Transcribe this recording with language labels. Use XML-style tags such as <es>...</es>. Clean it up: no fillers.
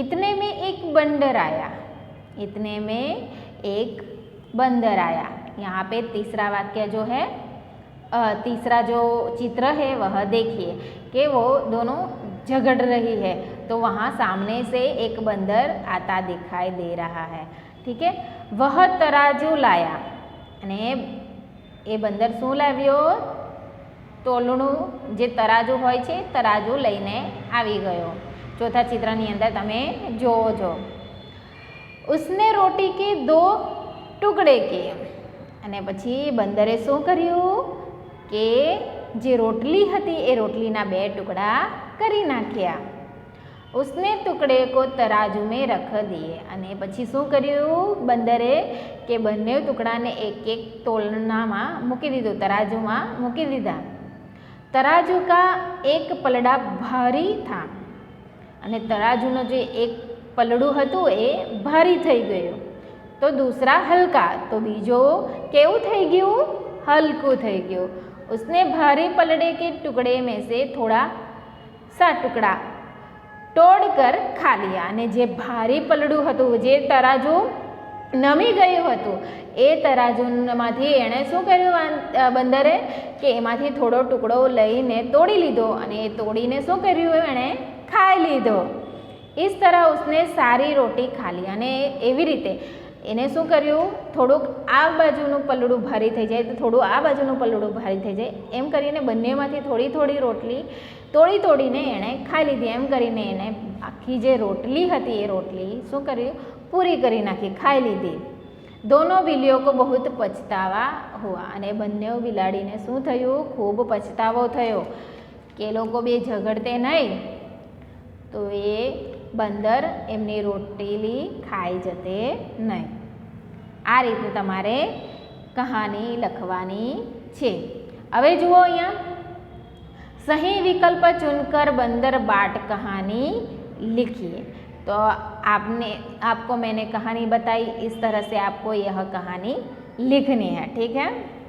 <hi>इतने में एक बंदर आया। इतने में एक बंदर आया। यहाँ पे तीसरा वाक्य जो है, तीसरा जो चित्र है वह देखिए कि वो दोनों झगड़ रही है। तो वहाँ सामने से एक बंदर आता दिखाई दे रहा है। ठीक है। वह तराजू लाया</hi> <gu>અને એ બંદર શું લાવ્યો? તોલણું, જે તરાજુ હોય છે તરાજુ લઈને આવી ગયો। ચોથા ચિત્રની અંદર તમે જોવો છો।</gu> <hi>उसने रोटी के दो टुकड़े किए।</hi> <gu>અને પછી બંદરે શું કર્યું કે જે રોટલી હતી એ રોટલીના બે ટુકડા કરી નાખ્યા।</gu> <hi>उसने टुकड़े को तराजू में रख दिए।</hi> <gu>અને પછી શું કર્યું બંદરે કે બંને ટુકડાને એક એક તોલનામાં મૂકી દીધું, તરાજુમાં મૂકી દીધા।</gu> <hi>તરાજુ का एक पलड़ा भारी था।</hi> <gu>અને તરાજુનો જે એક પલડું હતું એ ભારી થઈ ગયું। તો</gu> <hi>दूसरा हल्का,</hi> <gu>तो बीजो केवू થઈ ગયું? हल्कू થઈ ગયું।</gu> <hi>उसने भारी पलड़े के टुकड़े में से थोड़ा सा टुकड़ा तोड़कर खा लिया।</hi> <gu>અને જે ભારી પલડું હતું, જે તરાજુ નમી ગયું હતું, એ તરાજુમાંથી એણે શું કર્યું બંદરે કે એમાંથી થોડો ટુકડો લઈને તોડી લીધો અને એ તોડીને શું કર્યું એણે ખાઈ લીધો। इस तरह उसने सारी रोटी खा ली। અને એવી રીતે એને શું કર્યું, થોડુંક આ બાજુનું પલડું ભારી થઈ જાય તો થોડું આ બાજુનું પલડું ભારી થઈ જાય, એમ કરીને બંનેમાંથી થોડી થોડી રોટલી તોડીને એણે ખાઈ લીધી। એમ કરીને એને આખી જે રોટલી હતી એ રોટલી શું કર્યું? પૂરી કરી નાખી, ખાઈ લીધી।</gu> <hi>दोनों बिल्लियों को बहुत पछतावा हुआ।</hi> <gu>અને બંને બિલાડીને શું થયું? ખૂબ પછતાવો થયો કે લોકો બે ઝઘડતે નહીં તો એ બંદર એમની રોટલી ખાઈ જતે નહીં। આ રીતે તમારે કહાની લખવાની છે। હવે જુઓ અહીંયા,</gu> <hi>सही विकल्प चुनकर बंदर बाट कहानी लिखिए। तो आपको मैंने कहानी बताई, इस तरह से आपको यह कहानी लिखनी है। ठीक है।</hi>